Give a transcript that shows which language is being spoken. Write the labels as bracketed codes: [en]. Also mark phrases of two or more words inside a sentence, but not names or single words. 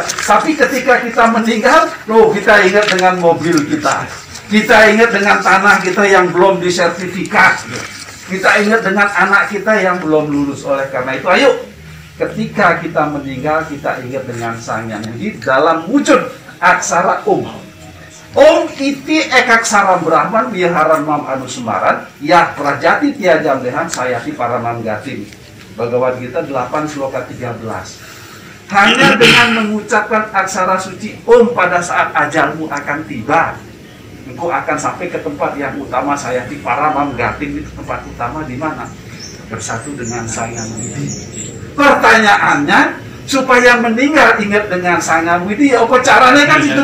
[id] Tapi ketika kita meninggal, kita ingat dengan mobil kita. Kita ingat dengan tanah kita yang belum disertifikat. Kita ingat dengan anak kita yang belum lulus. Oleh karena itu, ayo, ketika kita meninggal, kita ingat dengan Sang Yang Widhi dalam wujud aksara Om. [sa] Om iti ekaksara Brahman biharan mam anusemaran, ya prajati tiajam dehan sayati paramam gatin. [id] Bhagavad Gita 8 sloka 13. Hanya dengan mengucapkan aksara suci Om pada saat ajalmu akan tiba, engkau akan sampai ke tempat yang utama. Saya di [sa] Paramam Gating, [id] itu tempat utama di mana? Bersatu dengan Sang Hyang Widi. Pertanyaannya, supaya meninggal ingat dengan Sang Hyang Widi, ya apa caranya kan itu?